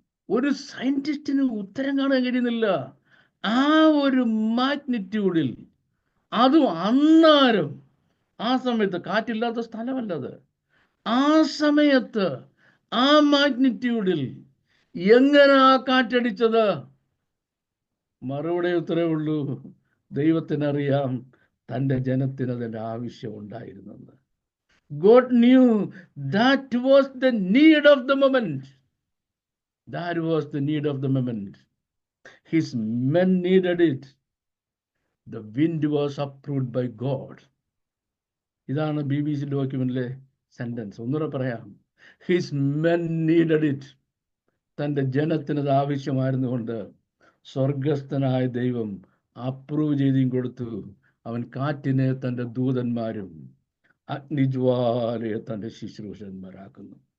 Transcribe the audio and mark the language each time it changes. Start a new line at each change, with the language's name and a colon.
Malayalam: ഒരു സയന്റിസ്റ്റിന് ഉത്തരം കാണാൻ കഴിയുന്നില്ല. ആ ഒരു മാഗ്നിറ്റ്യൂഡിൽ, അതും അന്നേരം, ആ സമയത്ത്, കാറ്റില്ലാത്ത സ്ഥലമല്ലത്, ആ സമയത്ത് ആ മാഗ്നിറ്റ്യൂഡിൽ എങ്ങനെ ആ കാറ്റടിച്ചത്? മറുപടി ഉത്തരവേ ഉള്ളൂ. ദൈവത്തിനറിയാം തൻ്റെ ജനത്തിന് അതിൻ്റെ ആവശ്യം ഉണ്ടായിരുന്നെന്ന്.
English: God knew that was the need of the moment. That was the need of the moment. His men needed it. The wind was approved by God.
Malayalam: ഇതാണ് BBC ഡോക്യുമെന്റിലെ സെന്റൻസ്. ഒന്നുകൂടെ പറയാം.
English: His men needed it.
Malayalam: തൻ്റെ ജനത്തിനത് ആവശ്യമായിരുന്നുകൊണ്ട് സ്വർഗസ്ഥനായ ദൈവം approve ചെയ്തും കൊടുത്തു. അവൻ കാറ്റിനെ തൻ്റെ ദൂതന്മാരും അഗ്നിജ്വാലയെ തൻ്റെ ശുശ്രൂഷന്മാരാക്കുന്നു.